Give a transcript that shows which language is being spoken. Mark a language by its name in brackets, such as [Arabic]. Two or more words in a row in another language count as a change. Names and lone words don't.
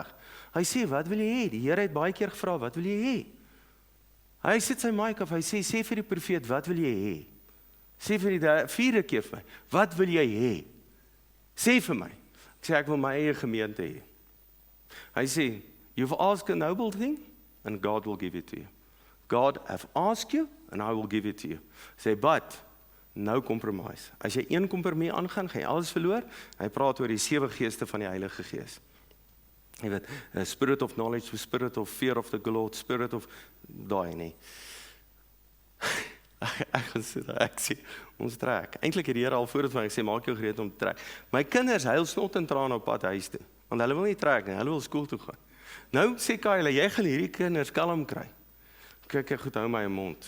[Afrikaans] Hy sê, wat wil jy hê? Die Here het baie keer gevra, wat wil jy hê? Hy sit sy mic af, hy sê vir die profeet, wat wil jy hê? Sê vir die 4de keer vir my, wat wil jy hê? Sê vir my. Ek sê, ek wil my eie gemeente hê. Hy sê, [English] you've asked a noble thing, and God will give it to you. God have asked you, and I will give it to you. Sê, but, no compromise. [Afrikaans] As jy een kompromie aangaan, gaan jy alles verloor. Hy praat oor die 7 geeste van die Heilige Gees. Jy weet, [English] spirit of knowledge, spirit of fear of the Lord, spirit of, [Afrikaans] daai nie. Ek sê, ons trek. Eintlik het die Here al voordat van ek sê, maak jou gereed om te trek. My kinders huil snot en traan op pad huis toe, want hulle wil nie trek nie, hulle wil skool toe gaan. Nou sê Kyle, jy gaan hierdie kinders kalm kry. Kyk, ek goed hou my mond.